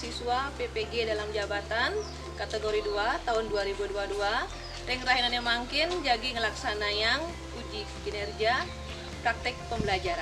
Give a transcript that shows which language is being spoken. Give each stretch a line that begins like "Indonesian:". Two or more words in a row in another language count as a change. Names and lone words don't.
Indonesian: mahasiswa PPG dalam jabatan kategori 2 tahun 2022.
Balinese: Reng rahinannya mangkin jagi ngelaksana
Indonesian: yang uji kinerja praktek pembelajaran.